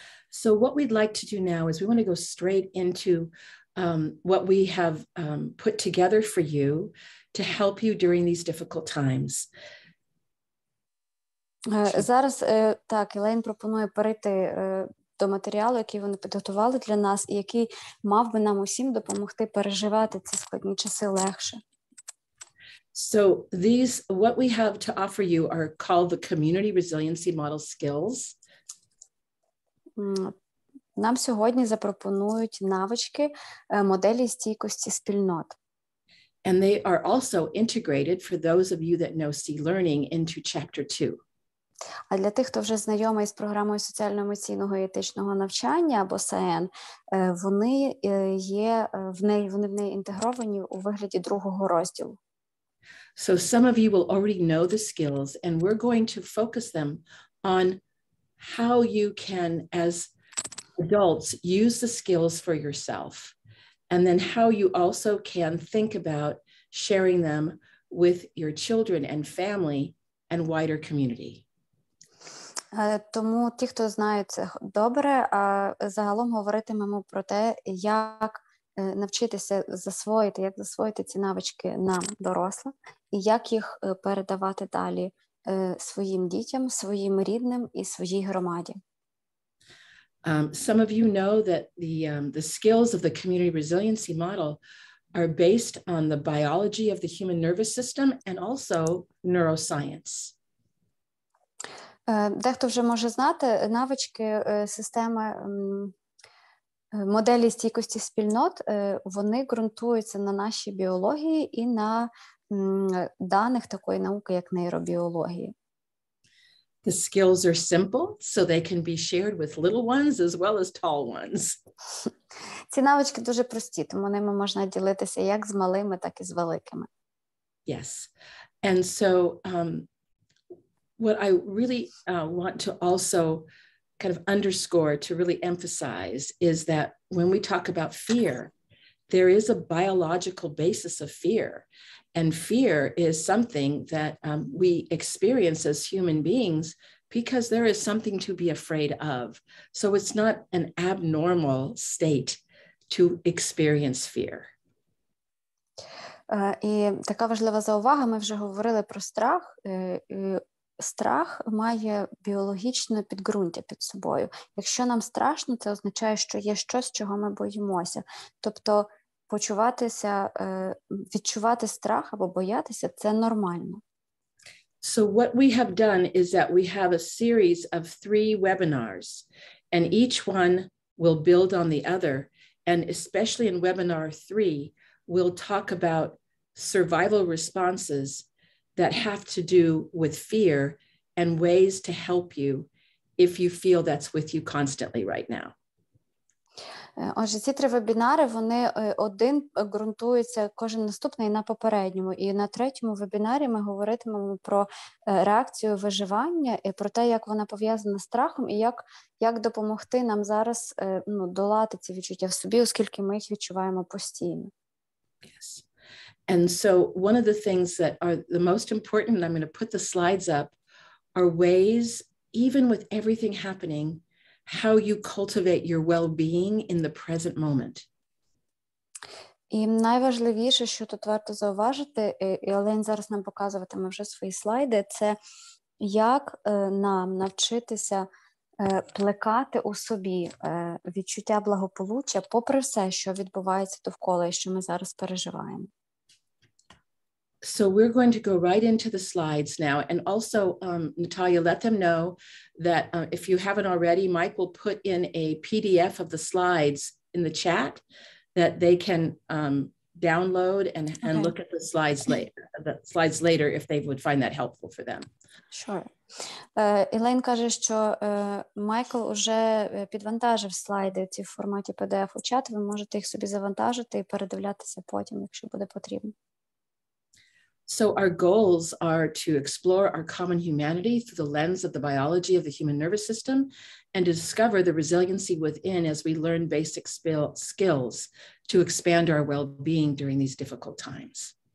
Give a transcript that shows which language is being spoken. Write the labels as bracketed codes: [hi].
[en] So what we'd like to do now is we want to go straight into what we have put together for you to help you during these difficult times. [uk] Зараз так, Елейн пропонує перейти до матеріалу, який вони підготували для нас, і який мав би нам усім допомогти переживати ці складні часи легше. [en] So what we have to offer you are called the community resiliency model skills. [uk] Нам сьогодні запропонують навички моделі стійкості спільнот. [en] And they are also integrated for those of you that know C Learning into chapter 2. [uk] А для тих, хто вже знайомий з програмою соціально-емоційного і етичного навчання або СЕН, вони в неї інтегровані у вигляді другого розділу. [en] So some of you will already know the skills, and we're going to focus them on how you can, as adults, use the skills for yourself, and then how you also can think about sharing them with your children and family and wider community. [uk] Тому ті, хто знає це добре, загалом говоритимемо про те, як навчитися засвоїти ці навички нам, дорослим, і як їх передавати далі своїм дітям, своїм рідним і своїй громаді. [en] Some of you know that the skills of the community resiliency model are based on the biology of the human nervous system and also neuroscience. [uk] Дехто вже може знати навички системи моделі стійкості спільнот, вони ґрунтуються на нашій біології і на даних такої науки, як нейробіології. [en] The skills are simple, so they can be shared with little ones as well as tall ones. [uk] Ці навички дуже прості, тому ними можна ділитися як з малими, так і з великими. [en] Yes. And so what I really want to also kind of underscore, to really emphasize, is that when we talk about fear, there is a biological basis of fear. And fear is something that we experience as human beings because there is something to be afraid of. So it's not an abnormal state to experience fear. [uk] І така важлива заувага, ми вже говорили про страх. Страх має біологічне підґрунтя під собою. Якщо нам страшно, це означає, що є щось, чого ми боїмося. Тобто відчувати страх або боятися – це нормально. [en] So what we have done is that we have a series of 3 webinars, and each one will build on the other. And especially in webinar 3, we'll talk about survival responses that have to do with fear and ways to help you if you feel that's with you constantly right now. [uk] Отже, ці 3 вебінари, вони один ґрунтується кожен наступний на попередньому. І на 3-му вебінарі ми говоритимемо про реакцію виживання і про те, як вона пов'язана з страхом і як допомогти нам зараз долати ці відчуття в собі, оскільки ми їх відчуваємо постійно. [en] Yes. And so one of the things that are the most important, and I'm going to put the slides up, are ways, even with everything happening, how you cultivate your well-being in the present moment. [uk] І найважливіше, що тут варто зауважити, і Олень зараз нам показуватиме вже свої слайди, це як нам навчитися плекати у собі відчуття благополуччя попри все, що відбувається довкола і що ми зараз переживаємо. [en] So we're going to go right into the slides now. And also, Natalia, let them know that if you haven't already, Mike will put in a PDF of the slides in the chat that they can download and look at the slides later if they would find that helpful for them. Sure. [uk] Ілейн каже, що Майкл уже підвантажив слайди ці в форматі PDF у чат. Ви можете їх собі завантажити і передивлятися потім, якщо буде потрібно. [en] So our goals are to explore our common humanity through the lens of the biology of the human nervous system and to discover the resiliency within as we learn basic skills to expand our well-being during these difficult times.